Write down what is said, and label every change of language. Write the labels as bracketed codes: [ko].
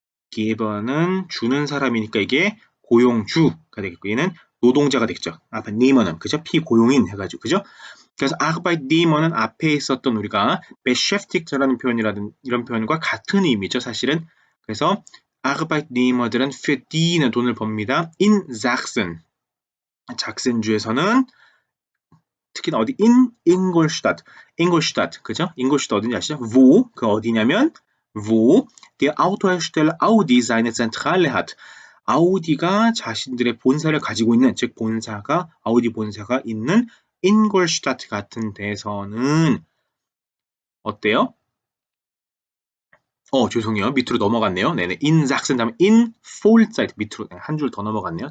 [ko] Arbeitgeber는 주는 사람이니까 이게 고용주가 되겠고 얘는 노동자가 되겠죠. Arbeitnehmer는 그죠? 피고용인 해가지고 그죠? 그래서 Arbeitnehmer는 앞에 있었던 우리가 Beschäftigt라는 표현이라든 이런 표현과 같은 의미죠, 사실은. 그래서 Arbeitnehmer들은 verdienen 돈을 법니다. In Sachsen, 작센주에서는 특히나 어디 in Ingolstadt, 그죠? Ingolstadt 어딘지 아시죠? [de] wo, 그 어디냐면 wo der Autohersteller Audi seine Zentrale hat. [ko] 아우디가 자신들의 본사를 가지고 있는, 즉 본사가 아우디 본사가 있는 인골슈타트 같은 데서는 어때요? 죄송해요. 밑으로 넘어갔네요. 네네. in Sachsen 다음에 in Vollzeit 밑으로 한 줄 더 넘어갔네요.